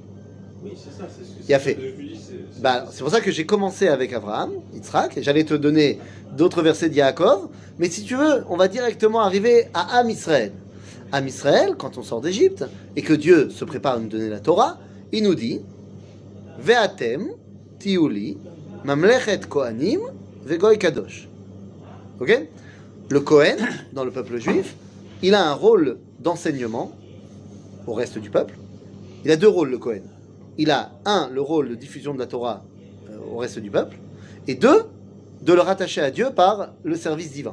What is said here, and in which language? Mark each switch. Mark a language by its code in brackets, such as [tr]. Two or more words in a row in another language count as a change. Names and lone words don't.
[fr] Oui, c'est ça. C'est ce que Il a fait. je me dis, C'est pour ça que j'ai commencé avec Abraham, Yitzhak, et j'allais te donner d'autres versets de Yaakov, mais si tu veux, on va directement arriver à Am Israël. Am Israël, quand on sort d'Égypte, et que Dieu se prépare à nous donner la Torah, il nous dit [he] ואתם תהיו לי ממלכת כהנים וגוי קדוש. [fr] Ok? Le Kohen, dans le peuple juif, il a un rôle d'enseignement au reste du peuple. Il a deux rôles, le Kohen. Il a, un, le rôle de diffusion de la Torah au reste du peuple, et deux, de le rattacher à Dieu par le service divin.